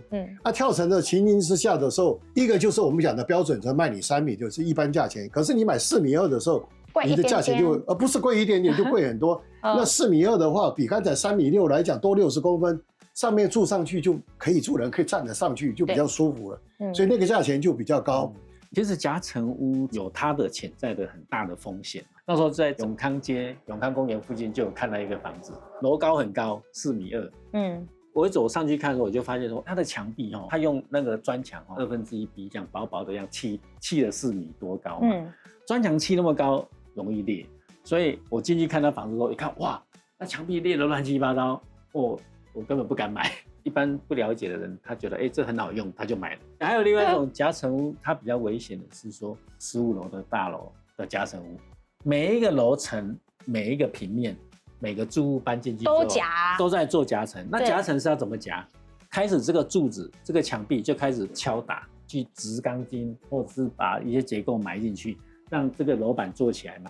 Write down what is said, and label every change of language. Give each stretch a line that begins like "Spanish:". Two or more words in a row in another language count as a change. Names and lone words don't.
Chinese: 跳層的情形之下的時候，一個就是我們講的標準層賣你3米，就是一般價錢。可是你買4.2米的時候，你的價錢就不是貴一點點，就貴很多。那4.2米的話，比剛才3.6米來講多60公分，上面住上去就可以住人，可以站得上去，就比較舒服了。所以那個價錢就比較高。其實夾層屋有它的潛在的很大的風險。那時候在永康街、永康公園附近就有看到一個房子，樓高很高，4.2米。我一走上去看的時候，我就發現說，它的牆壁它用那個磚牆1/2壁這樣薄薄的這樣砌了4米多高嘛。磚牆砌那麼高容易裂，所以我進去看他房子的時候，一看哇，那牆壁裂得亂七八糟，我根本不敢買。一般不了解的人，他覺得這很好用，他就買了。還有另外一種夾層屋，它比較危險的是說15樓的大樓的夾層屋，每一個樓層、每一個平面、每個住戶搬進去都在做夾層。那夾層是要怎麼夾？開始這個柱子、這個牆壁就開始敲打，去植鋼筋，或者是把一些結構埋進去，讓這個樓板做起來嘛。